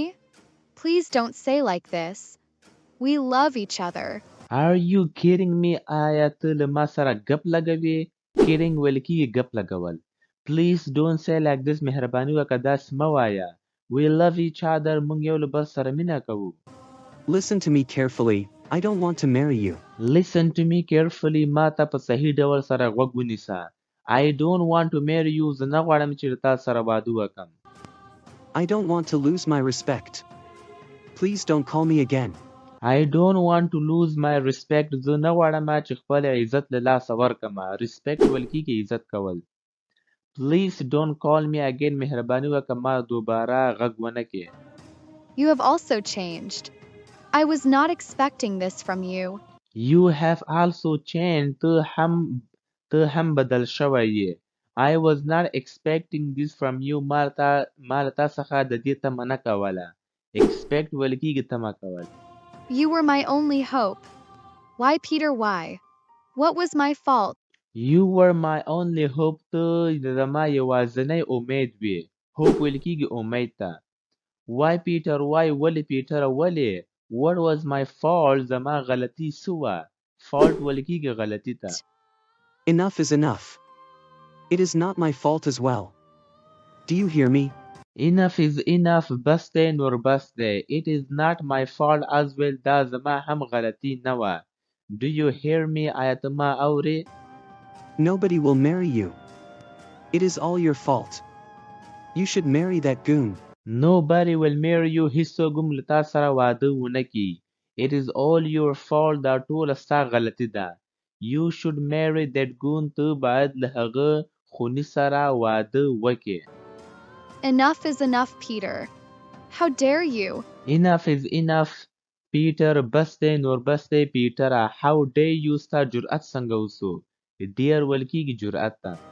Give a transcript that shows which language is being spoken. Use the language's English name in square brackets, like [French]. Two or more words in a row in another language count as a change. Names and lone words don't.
[English] Please don't say like this. We love each other. Are you kidding me? [Pashto] آیا ته له ما سره ګپ لګوې؟ Kidding ویل کېږي ګپ لګول. [English] Please don't say like this. [Pashto] مهرباني وکړه داسې مه وایه. [English] We love each other. [Pashto] موږ یو له بل سره مینه کوو. [English] Listen to me carefully. I don't want to marry you. Listen to me carefully. [Pashto] ما ته په صحیح ډول سره غوږ ونیسه. [English] I don't want to marry you. [Pashto] زه نه غواړم چې له تا سره واده وکړم. [English] I don't want to lose my respect. Please don't call me again. I don't want to lose my respect. [Pashto] زه نه غواړم چې خپل عزت له لاسه ورکړم. Respect ویل کېږي عزت کول. [English] Please don't call me again. [Pashto] مهرباني وکړه ما دوباره غږ ونه کې. [English] You have also changed. I was not expecting this from you. You have also changed. [Pashto] ته هم بدل شوی یې. [English] I was not expecting this from you. [Pashto] ما له تا څخه د دې تمه نه کوله. Expect ویل کېږي تمه کول. [English] You were my only hope. Why, Peter, why? What was my fault? You were my only hope. [Pashto] ته زما یوازینی امید وې. Hope ویل کېږي امید ته. [English] Why, Peter, why? [Pashto] ولې پیټر ولې؟ [English] What was my fault? [Pashto] زما غلطي څه وه؟ Fault ویل کېږي غلطي ته. [English] Enough is enough. It is not my fault as well. Do you hear me? Enough is enough. [Pashto] بس دی نور بس دی. [English] It is not my fault as well. [Pashto] دا زما هم غلطي نه وه. [English] Do you hear me? [Pashto] آیا ته ما اورې؟ [English] Nobody will marry you. It is all your fault. You should marry that goon. Nobody will marry you. [Pashto] هیڅوک هم له تا سره واده ونه کړي. [English] It is all your fault. [Pashto] دا ټوله ستا غلطي ده. [English] You should marry that goon. [Pashto] ته باید له هغه خوني سره واده وکړې. [English] Enough is enough, Peter. How dare you? Enough is enough. Peter, [Pashto] بس دی نور بس دی پیټره. [English] How dare you? [Pashto] ستا جرأت څنګه وسو؟ Dare ویل کېږي جرأت ته.